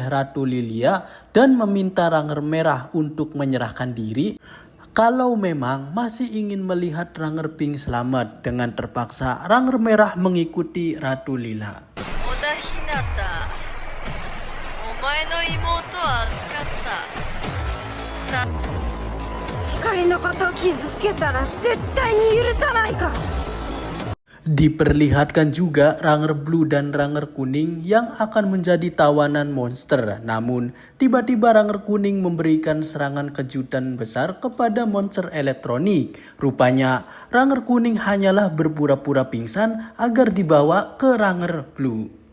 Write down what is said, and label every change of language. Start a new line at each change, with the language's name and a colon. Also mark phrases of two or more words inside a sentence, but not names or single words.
Indonesian: Ratu Lilia dan meminta Ranger Merah untuk menyerahkan diri, kalau memang masih ingin melihat Ranger Pink selamat, dengan terpaksa Ranger Merah mengikuti Ratu Lila.
Japanese: 光のことを傷つけたら絶対に許さないから。
Indonesian: Diperlihatkan juga Ranger Blue dan Ranger kuning yang akan menjadi tawanan monster. Namun, tiba-tiba Ranger kuning memberikan serangan kejutan besar kepada monster elektronik. Rupanya, Ranger kuning hanyalah berpura-pura pingsan agar dibawa ke Ranger Blue.